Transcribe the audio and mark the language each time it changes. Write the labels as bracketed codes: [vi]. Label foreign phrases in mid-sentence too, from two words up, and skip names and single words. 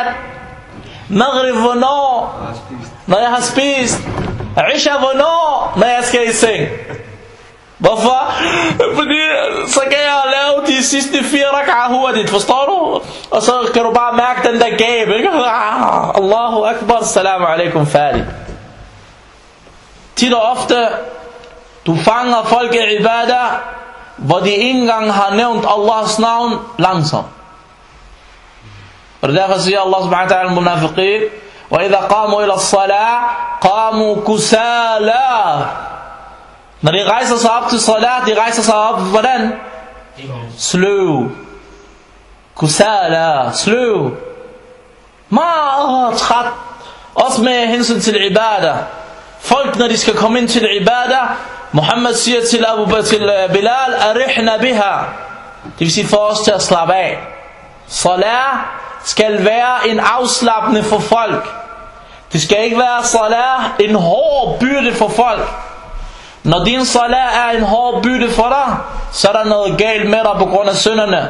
[da] Maghrib hvornår? Når jeg har spist. Isha hvornår? Når jeg skal i seng. Hvorfor? Fordi så kan jeg lave de sidste 4 rak'ah hurtigt, forstår du? Og så kan du bare mærke den der gab, ikke? [ar] الله أكبر، السلام عليكم, [da] færdig. Tit og ofte, du fanger folk i ibadah, hvor de ikke engang har nævnt Allahs navn langsomt. Og derfor siger [ar] الله سبحانه وتعالى المنافقين, وَإِذَا قَامُوا إِلَى الصَّلَاةِ قَامُوا كُسَالَى. [da] Når de rejser sig op til salat, de rejser sig op, hvordan? Slow. Kusala, slow. Meget træt. Også med hensyn til ibadah. Folk, når de skal komme ind til ibadah, Muhammad siger til Bilal, [ar] أرحنا بها. [da] Det vil sige for os til at slappe af. Salat skal være en afslappende for folk. Det skal ikke være salat en hård byrde for folk. Når din salat er en hård byrde for dig, så er der noget galt med dig på grund af synderne.